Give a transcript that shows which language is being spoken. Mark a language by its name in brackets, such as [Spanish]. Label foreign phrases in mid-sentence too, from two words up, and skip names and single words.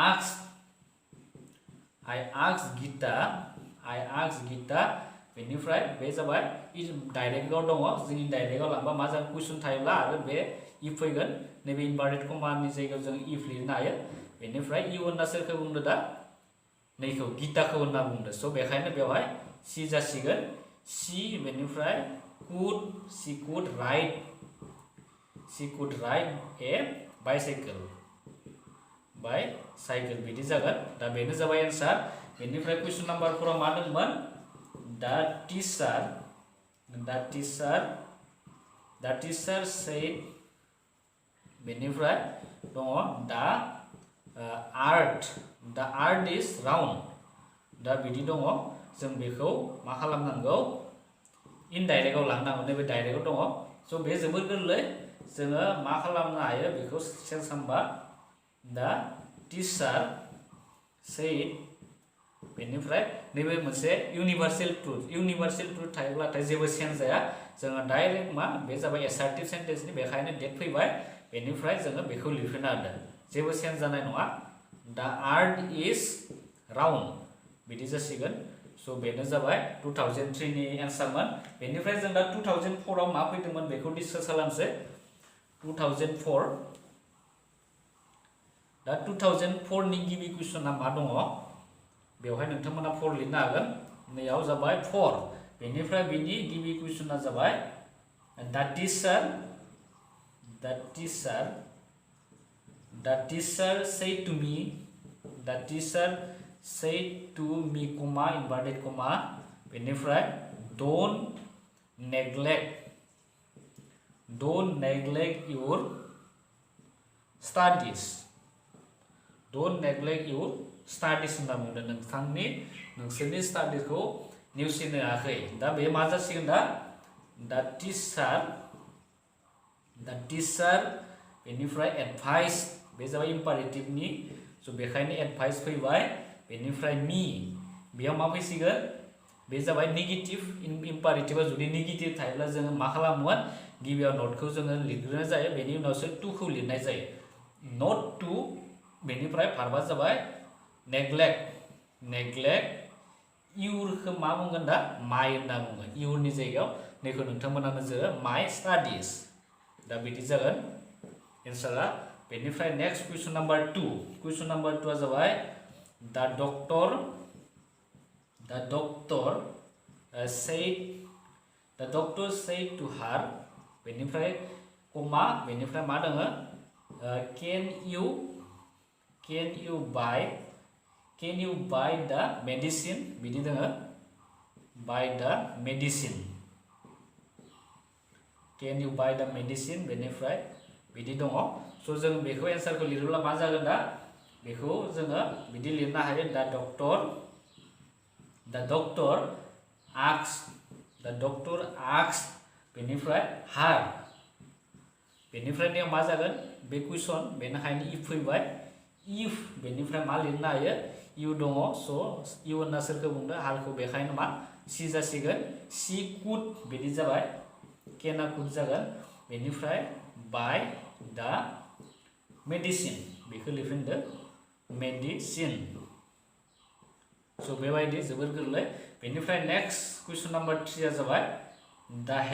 [Bodo] asked Gita बेनिफ्राय बे जाबाय डाइरेक्टआव दङ जों इनडाइरेक्टआव लांबा मा जागोन कुइसन थायोब्ला आरो बे इफ फैगोन नैबे [English] inverted comma-ni [Bodo] जायगायाव जों इफ लिरनो हायो बेनिफ्राय इउ होनना सोरखौ बुंदो दा नैखौ गिताखौ होनना बुंदो स' बेखायनो बेवहाय सि जासिगोन सि बेनिफ्राय [English] she could ride a bicycle [Bodo] बिदि जागोन दा बेनो जाबाय एन्सार बेनिफ्राय [English] question number [Bodo] 4 आव मा दंमोन [English] the teacher said [Bodo] बेनिफ्राय दङ the [English] earth is round [Bodo] दा बिदि दङ जों बेखौ मा खालामनांगौ इनडाइरेक्टआव लांनांगौ नैबे डाइरेक्टआव दङ स' बे जोबोर गोरलै जोङो मा खालामनो हायो बेखौ चेन्ज खालामबा [English] the teacher said [Bodo] बेनिफ्राय नैबे मोनसे [English] universal truth [Bodo] थायोब्लाथाय जेबो चेन्ज जाया जोङो डाइरेक्ट मा बे जाबाय [English] assertive sentence-ni [Bodo] बेखायनो डेट फैबाय बेनिफ्राय जोङो बेखौ लिरफिनना होदों जेबो चेन्ज जानाय नङा [English] the earth is round [Bodo] बिदि जासिगोन स' बेनो जाबाय 2003 नि एन्सारमोन बेनिफ्राय जों दा 2004 आव मा फैदोंमोन बेखौ डिसकास खालामसै 2004 दा 2004 नि गिबि कुइसना मा दङ बेवहाय नोंथांमोना 4 लिरनो हागोन नैयाव जाबाय 4 बेनिफ्राय बिनि गिबि कुइसना जाबाय [English] the teacher said to me comma inverted comma [Bodo] बेनिफ्राय [English] don't neglect your studies [Bodo] होनना बुंदों नोंसोरनि स्टाडिखौ नेवसिनो हायाखै दा बे मा जासिगोन दा [English] the teacher [Bodo] बेनिफ्राय एडभाइस बे जाबाय इम्पारेटिभनि स' बेखायनो एडभाइस फैबाय बेनिफ्राय मी बेयाव मा फैसिगोन बे जाबाय [English] negative imperative-a [Bodo] जुदि नेगेटिभ थायोब्ला जोङो मा खालामोमोन गिबियाव नटखौ जोङो लिरग्रोनाय जायो बेनि उनावसो टुखौ लिरनाय जायो [English] not to [Bodo] बेनिफ्राय भार्बा जाबाय नेग्लेक्ट इउरखौ मा बुंगोन दा माइ होनना बुङो इउरनि जायगायाव नैखौ नोंथांमोना नोजोर [English] my studies [Bodo] दा बिदि जागोन एन्सारा बेनिफ्राय [English] next question number [Bodo] 2 आ जाबाय the [English] doctor said to her [Bodo] बेनिफ्राय कमा बेनिफ्राय मा दङ can [English] you buy the medicine [Bodo] बिदि दङ [English] buy the medicine can you buy the medicine [Bodo] बेनिफ्राय बिदि दङ स' जों बेखौ एन्सारखौ लिरोब्ला मा जागोन दा बेखौ जोङो बिदि लिरनो हायो [English] the doctor asked [Bodo] बेनिफ्राय her बेनिफ्राय मा जागोन बे कुइसन बेनिखायनो इफ फैबाय इफ बेनिफ्राय मा लिरनो हायो इउ दङ स' इउ होनना सोरखौ बुंदों हारखौ बेखायनो मा सि जासिगोन सि कुड बिदि जाबाय केना कुड जागोन बेनिफ्राय [English] buy the medicine [Bodo] बेखौ लिरफिनदो मेडिसिन स' बेबायदि जोबोर गोरलै बेनिफ्राय [English] next question number [Bodo] 3 आ जाबाय दा